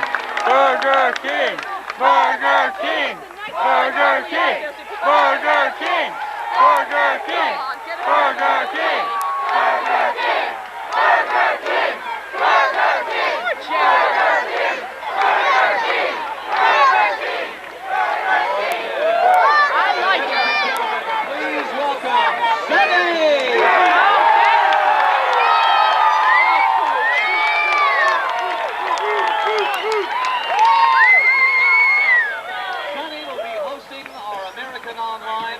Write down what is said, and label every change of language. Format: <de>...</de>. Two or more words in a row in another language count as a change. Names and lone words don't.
<en>Burger King! Burger King! Burger King! Burger King! Burger King! Burger King! Burger King! Burger King! Burger King! Burger King! Burger King! Burger King! I like it. Please welcome Slammy. Sonny will be hosting our American Online.</en>